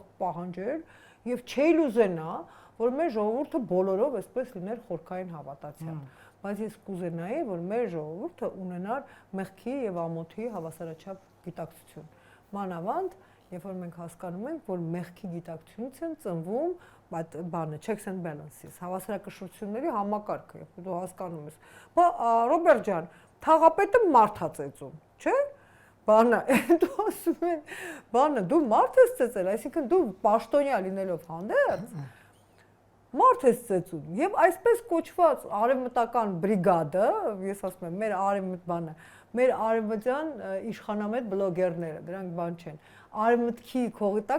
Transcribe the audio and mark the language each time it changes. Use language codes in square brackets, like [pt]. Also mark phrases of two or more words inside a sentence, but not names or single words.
[hy] պահանջել եւ չէի ուզենա, որ մեր ժողովուրդը բոլորով այսպես լիներ խորքային հավատացյալ, բայց ես կուզենայի, որ մեր ժողովուրդը ունենար մեղքի եւ ամոթի հավասարաչափ գիտակցություն։ Մանավանդ, երբ որ մենք հասկանում ենք, որ մեղքի գիտակցությունից են ծնվում այդ բանը [en] checks and balances, [hy] հավասարակշռությունների համակարգը, երբ դու հասկանում ես։ Բա Ռոբերտ ջան, թաղապետը մարդ է ծեծում, չէ՞։ Բանը, դու ասում են, բանը, դու մարդ ես ծեծել, այսինքն դու պաշտոնյա լինելով հանդերձ, մարդ ես ծեծում, եւ այսպես կոչված արևմտական բրիգադը, ես ասում եմ, մեր արևմուտ բանը, մեր արևմտյան իշխանամետ բլոգերները, դրանք բան չեն, արևմտքի քողի տակ